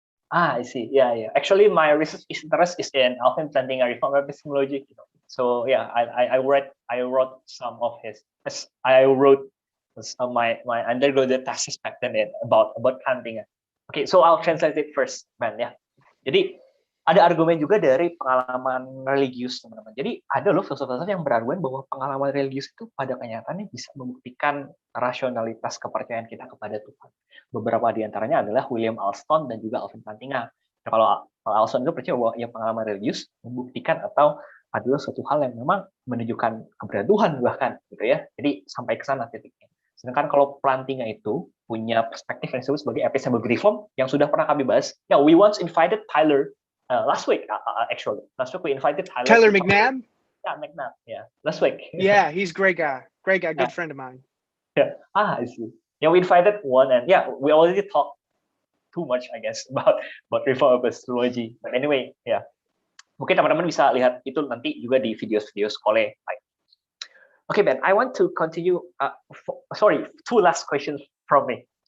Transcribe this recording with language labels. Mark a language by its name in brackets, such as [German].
[English] I see. Yeah. Actually, my research interest is in Alvin Plantinga Reformed epistemology. So yeah, I wrote some of his. I wrote my undergraduate thesis back then about Plantinga. Okay, so I'll translate it first, man. Ya. [Indonesian] Jadi ada argumen juga dari pengalaman religius, teman-teman. Jadi ada loh filsafat yang berargumen bahwa pengalaman religius itu pada kenyataannya bisa membuktikan rasionalitas kepercayaan kita kepada Tuhan. Beberapa di antaranya adalah William Alston dan juga Alvin Plantinga. Nah, kalau Alston itu percaya bahwa ya pengalaman religius membuktikan atau adalah suatu hal yang memang menunjukkan keberadaan Tuhan bahkan, gitu ya. Jadi sampai ke sana titiknya. Sedangkan kalau plantingnya itu punya perspektif yang disebut sebagai epistemological reform yang sudah pernah kami bahas. [English] Yeah, we once invited Tyler last week actually. Last week we invited Tyler McNabb. Yeah, McNabb. Yeah, last week. Yeah, he's a great guy. Great guy, good Yeah. friend of mine. Yeah. I see. Yeah, we invited one, and yeah, we already talked too much, I guess, about reform epistemology. But anyway, yeah. [Indonesian] Mungkin teman-teman bisa lihat itu nanti juga di video-video sekolah. [English] Okay, Ben, I want to continue. Sorry, two last questions from me.